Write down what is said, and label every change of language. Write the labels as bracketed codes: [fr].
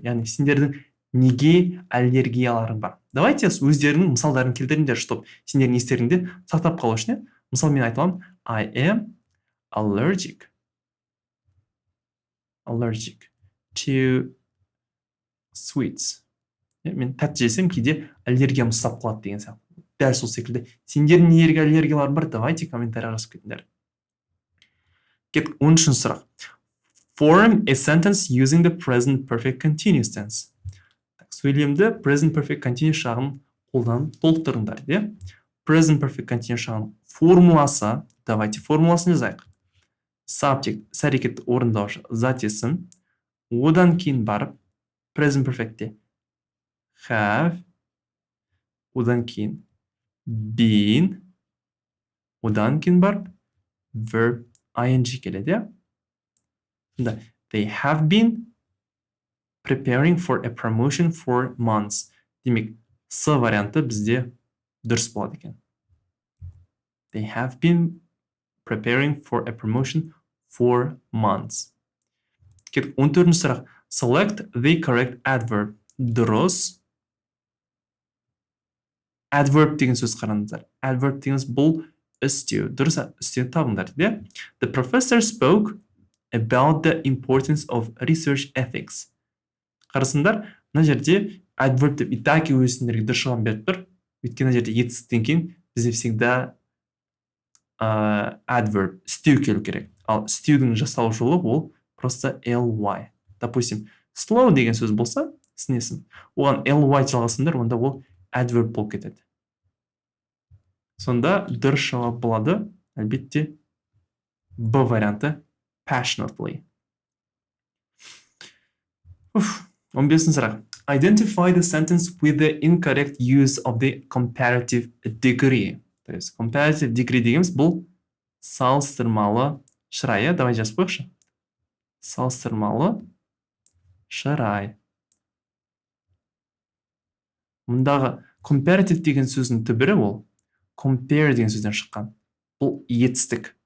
[kk] Яғни сендердің неге аллергияларың бар? [ru] Давайте [kk] өздерінің мысалдарын келтіріңдер, [ru] чтобы [kk] сендердің естеріңде сақтап қалу үшін. Мысалы мен айтамын, [en] I am allergic to sweets. [kk] Мен тәтті жесем, кейде аллергиям ұстап қалады деген сияқты. Дәл сол секілді. Сендердің неге аллергиялар бар? [ru] Давайте [kk] комментарий жазып кетіңдер. Кеттік 13-ші сұрақ. [en] Form a sentence using the present perfect continuous tense. [kk] Сөйлемді present perfect continuous шағын қолданып толықтырыңдар. Present perfect continuous шағын формуласы, [ru] давайте [kk] формуласын жазайық. Subject, іс-әрекетті орындаушы, зат есім. Одан кейін барып present perfectте have, одан кейін been, одан кейін барып verb ing келеді. [en] They have been preparing for a promotion for months. [kk] Демек, с варианты бізде дұрыс болады екен. [en] They have been preparing for a promotion for months. [kk] 14-ші сұрақ. [en] Select the correct adverb. [kk] Дұрыс adverb деген сөз қараңыздар. Adverb дегеніміз бұл істеу. Дұрыс, істеу табыңдар. [en] The professor spoke about the importance of research ethics. [kk] Қарасыңдар, мына жерде adverb деп [ru] итаки [kk] өзіндерге дұрыс жауап беріп тұр. Өйткені жерде етістіктен кейін бізде [ru] всегда [kk] adverb, істеу келу керек. Ал істеудің жасалу жолы ол [ru] просто [kk] ly. [ru] Допустим, [kk] slow деген сөз болса, сінесің. Оған ly жалғасыңдар, онда ол adverb болып кетеді. Сонда дұрыс жауап болады, әлбетте, Б варианты passionately. 15 сұрақ. [en] Identify the sentence with the incorrect use of the comparative degree. [ru] То есть, [kk] comparative degree дегеніміз бұл салыстырмалы шырай. [ru] Давай [kk] жазып қойықшы. Салыстырмалы шырай. Мұндағы comparative деген сөздің түбірі ол compare деген сөзден шыққан. Бұл етістік.